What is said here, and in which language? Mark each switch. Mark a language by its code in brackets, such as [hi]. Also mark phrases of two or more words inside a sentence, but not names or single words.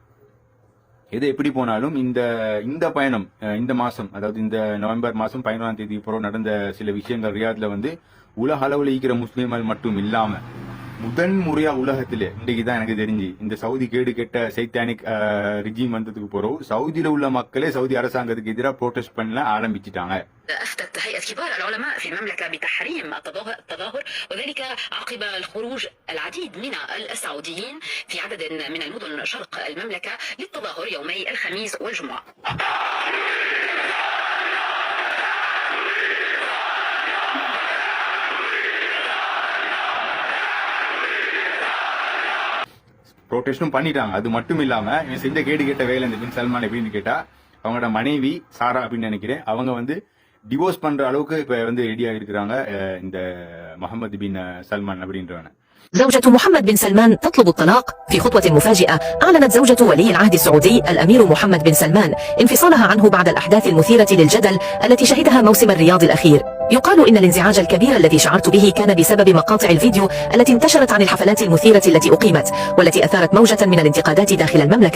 [ta] எது எப்படி போனாலும் இந்த பயணம் இந்த மாசம், அதாவது இந்த நவம்பர் மாசம் 11ஆம் தேதி போற நடந்த சில விஷயங்கள் ரியாத்ல வந்து உலக அளவில் இருக்கிற முஸ்லீம்கள் மட்டும் இல்லாம முதன் முறையா உலகத்திலே இன்றைக்குதான் எனக்கு தெரிஞ்சு இந்த சவுதி கேடு கெட்ட [en] satanic regime [ta] வந்ததுக்கு போறோம் சவுதியில உள்ள மக்களே சவுதி அரசாங்கத்துக்கு எதிராக ப்ரோட்டஸ்ட் பண்ண ஆரம்பிச்சிட்டாங்க. [ar] أفتت هيئة كبار العلماء في المملكة بتحريم التظاهر، وذلك عقب الخروج العديد من السعوديين في عدد من المدن شرق المملكة للتظاهر يومي الخميس والجمعة. [ta] ப்ரோட்டஸ்டும் பண்ணிட்டாங்க. அது மட்டும் இல்லாம இவன் செஞ்ச கேடு கேட்ட வேலை இந்த பின் சல்மான் எப்படின்னு கேட்டா, அவங்களோட மனைவி சாரா அப்படின்னு நினைக்கிறேன், அவங்க வந்து டிவோர்ஸ் பண்ற அளவுக்கு இப்ப வந்து ரெடியா இருக்கிறாங்க. இந்த முகமது பின் சல்மான் அப்படின்றவன. [ar] زوجة محمد بن سلمان تطلب الطلاق. في خطوة مفاجئة أعلنت زوجة ولي العهد السعودي الأمير محمد بن سلمان انفصالها عنه بعد الأحداث المثيرة للجدل التي شهدها موسم الرياض الأخير. يقال إن الانزعاج الكبير الذي شعرت به كان بسبب مقاطع الفيديو التي انتشرت عن الحفلات المثيرة التي أقيمت والتي أثارت موجة من الانتقادات داخل المملكة.